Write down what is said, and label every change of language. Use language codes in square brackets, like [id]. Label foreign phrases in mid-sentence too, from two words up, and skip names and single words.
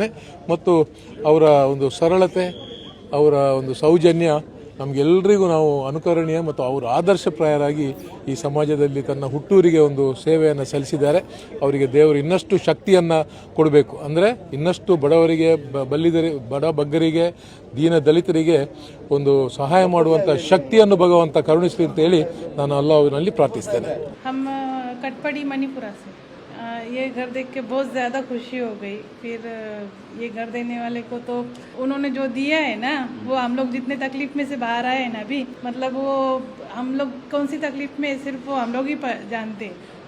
[kn] ಮತ್ತು ಅವರ ಒಂದು ಸರಳತೆ, ಅವರ ಒಂದು ಸೌಜನ್ಯ ನಮಗೆಲ್ಲರಿಗೂ ನಾವು ಅನುಕರಣೀಯ ಮತ್ತು ಅವರು ಆದರ್ಶಪ್ರಾಯರಾಗಿ ಈ ಸಮಾಜದಲ್ಲಿ ತನ್ನ ಹುಟ್ಟೂರಿಗೆ ಒಂದು ಸೇವೆಯನ್ನು ಸಲ್ಲಿಸಿದ್ದಾರೆ. ಅವರಿಗೆ ದೇವರು ಇನ್ನಷ್ಟು ಶಕ್ತಿಯನ್ನು ಕೊಡಬೇಕು. ಅಂದರೆ ಇನ್ನಷ್ಟು ಬಡವರಿಗೆ, ಬಡ ಬಗ್ಗರಿಗೆ, ದೀನ ದಲಿತರಿಗೆ ಒಂದು ಸಹಾಯ ಮಾಡುವಂಥ ಶಕ್ತಿಯನ್ನು ಭಗವಂತ ಕರುಣಿಸಲಿ ಅಂತ ಹೇಳಿ ನಾನು ಅಲ್ಲಾಹನಲ್ಲಿ ಪ್ರಾರ್ಥಿಸ್ತೇನೆ. [hi] कटपड़ी मणिपुरा से ये घर देख के बहुत ज़्यादा खुशी हो गई. फिर ये घर देने वाले को तो उन्होंने जो दिया है ना, वो हम लोग जितने तकलीफ में से बाहर आए हैं ना अभी, मतलब वो हम लोग कौन सी तकलीफ में सिर्फ वो हम लोग ही जानते हैं.